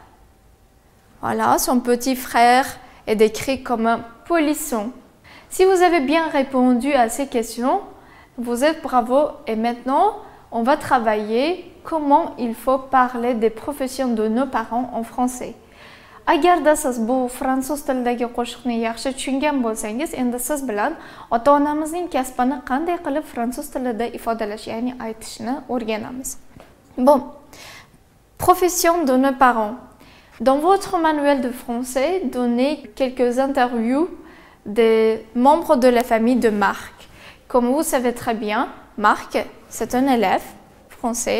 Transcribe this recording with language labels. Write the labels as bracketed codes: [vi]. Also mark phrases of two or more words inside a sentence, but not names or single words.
[fr] Voilà, son petit frère est décrit comme un polisson. Si vous avez bien répondu à ces questions, vous êtes bravo et maintenant, on va travailler comment il faut parler des professions de nos parents en français. [uz] Agarda siz bu fransuz tilidagi qo'shiqni yaxshi tushungan bo'lsangiz, endi siz bilan ota-onamizning kasbini qanday qilib fransuz tilida ifodalash, ya'ni aytishni o'rganamiz. [fr] Bon, profession de nos parents. Dans votre manuel de français, donnez quelques interviews des membres de la famille de Marc. Comme vous savez très bien, Marc, c'est un élève français.